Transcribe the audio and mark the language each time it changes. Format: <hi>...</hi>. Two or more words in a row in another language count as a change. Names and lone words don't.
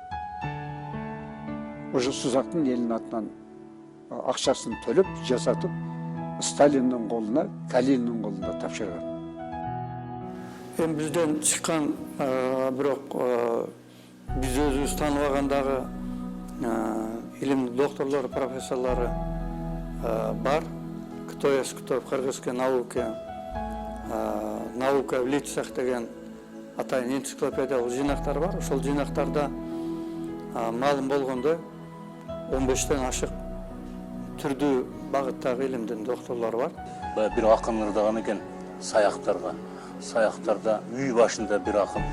<ky>ошо Сузактын элинин атынан акчасын төлөп жасатып, Сталиндин колуна, Калининдин колуна тапшырган. Эми бизден чыккан, бирок биз өзүбүз тааныбагандагы илим докторлору, профессорлору бар. Кто есть кто в кыргызской науке, наука в лицах деген атайын энциклопедиялык жыйнактар бар. Ошол жыйнактарда маалым болгондой 15тен ашык түрдүү багыттагы илимдин докторлору бар. Бир акын ырдаган экен саяктарга. Саяктарда үй башында бир акынды.</ky>